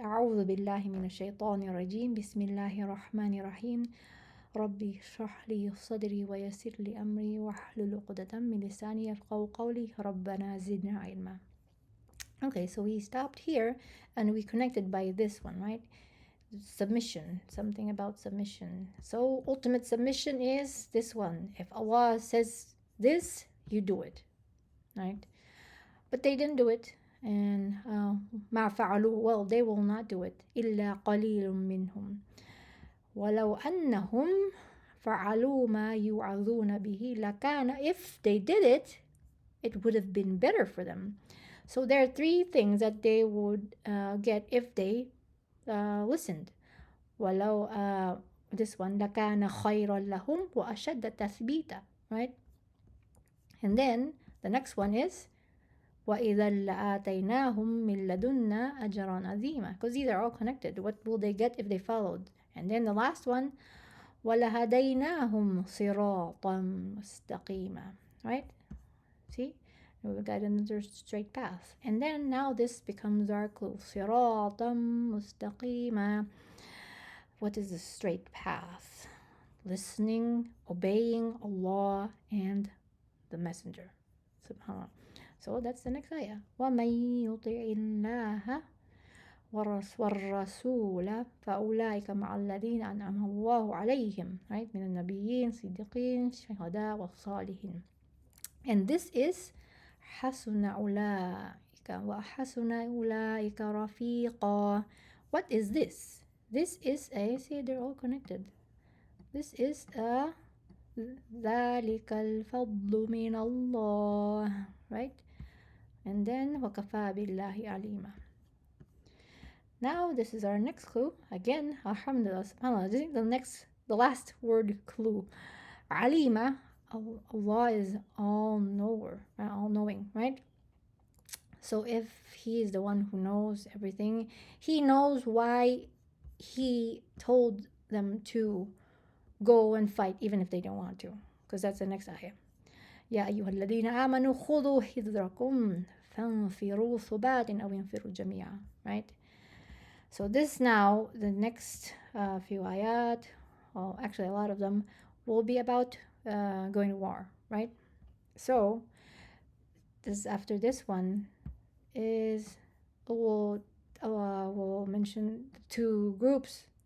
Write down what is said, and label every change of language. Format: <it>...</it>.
<ar>أعوذ بالله من الشيطان الرجيم. بسم الله الرحمن الرحيم. ربي اشرح لي صدري ويسر لي أمري واحلل عقدة من لساني يفقهوا قولي ربنا زدنا علما.</ar> <en>Okay, so we stopped here and we connected by this one, right? Submission, something about submission. So ultimate submission is this one. If Allah says this, you do it, right? But they didn't do it, and</en> <ar>ما فعلوا,</ar> <en>well, they will not do it.</en> <ar>إلا قليل منهم ولو أنهم فعلوا ما يوعظون به لكان,</ar> <en>if they did it, it would have been better for them. So there are three things that they would get if they listened.</en> <ar>ولو</ar> <en>this one</en> <ar>لكان خيرا لهم وأشد تثبيتا, right?</ar> <en>And then the next one is</en> <ar>وإذا لآتيناهم من لدنا أجرا عظيما,</ar> <en>because these are all connected. What will they get if they followed? And then the last one</en> <ar>ولهديناهم صراطا مستقيما,</ar> <en>right? See, we got another straight path. And then now this becomes our clue.</en> <ar>صراطا مستقيما.</ar> <en>What is the straight path? Listening, obeying Allah and the Messenger. Subhanallah. So that's the next ayah.</en> <ar>وَمَن يُطِعِ اللَّهَ وَالرَّسُولَ فَأُولَٰئِكَ مَعَ الَّذِينَ أَنْعَمَ اللَّهُ عَلَيْهِمْ, right? من النبيين صديقين شهداء والصالحين.</ar> <en>And this is</en> <ar>حسن أولئك وحسن أولئك رفيقا.</ar> <en>What is this? This is a, see, they're all connected. This is a</en> <ar>ذلك الفضل من الله,</ar> <en>right? And then</en> <ar>وكفى بالله عليما.</ar> <en>Now this is our next clue. Again, alhamdulillah, subhanAllah, the last word clue. Alima, Allah is all knower, all knowing, right? So if He is the one who knows everything, He knows why He told them to go and fight even if they don't want to, because that's the next ayah.</en> <ar>يا أيها الذين آمنوا خذوا حذركم فانفروا ثبات أو انفروا جميعا, right?</ar> <en>So this now, the next few ayat, well, actually a lot of them, will be about going to war, right? So this, after this one is we'll mention two groups.</en>